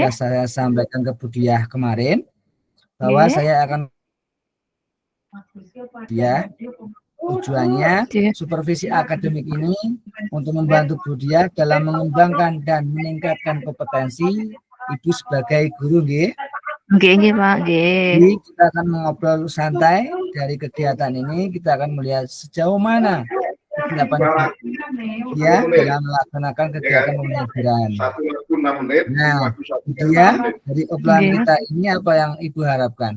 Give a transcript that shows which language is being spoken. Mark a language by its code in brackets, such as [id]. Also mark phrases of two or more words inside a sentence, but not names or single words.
[id] sudah saya sampaikan ke Bu Dia kemarin, bahwa Nggih. saya akan tujuannya Nggih. supervisi akademik ini untuk membantu Bu Dia dalam mengembangkan dan meningkatkan kompetensi Ibu sebagai guru, nggih. Nggih Pak, nggih. Jadi kita akan mengobrol santai dari kegiatan ini, kita akan melihat sejauh mana kesiapan dia dalam melaksanakan kegiatan pembelajaran. Nah, dia dari obrolan kita ini apa yang Ibu harapkan?